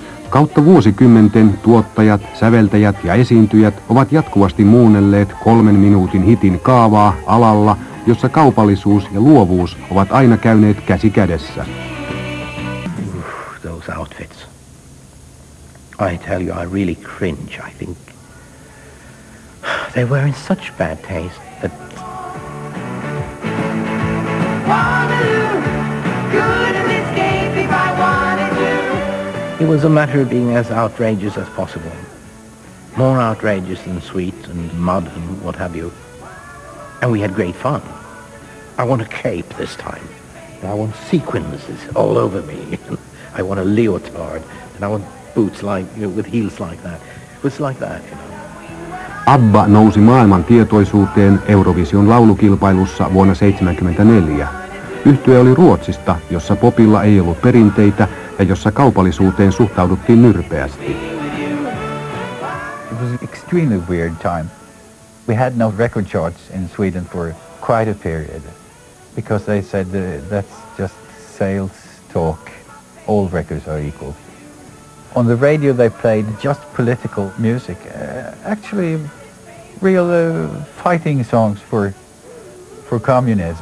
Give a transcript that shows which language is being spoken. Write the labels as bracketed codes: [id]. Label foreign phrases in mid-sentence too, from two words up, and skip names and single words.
[fi] Kautta vuosikymmenten tuottajat, säveltäjät ja esiintyjät ovat jatkuvasti muunnelleet 3 minuutin hitin kaavaa alalla, jossa kaupallisuus ja luovuus ovat aina käyneet käsi kädessä. [en] Those outfits. I tell you, I really cringe. I think they were in such bad taste that... Waterloo, couldn't escape if I wanted to. It was a matter of being as outrageous as possible. More outrageous than Sweet and Mud and what have you. And we had great fun. I want a cape this time. And I want sequins all over me. I want a leotard. And I want boots like, with heels like that. It was like that, you know. [fi] ABBA nousi maailman tietoisuuteen Eurovision laulukilpailussa vuonna 1974. Yhtye oli Ruotsista, jossa popilla ei ollut perinteitä ja jossa kaupallisuuteen suhtauduttiin nyrpeästi. [en] It was an extremely weird time. We had no record charts in Sweden for quite a period because they said that's just sales talk. All records are equal. On the radio they played just political music, actually real fighting songs for communism.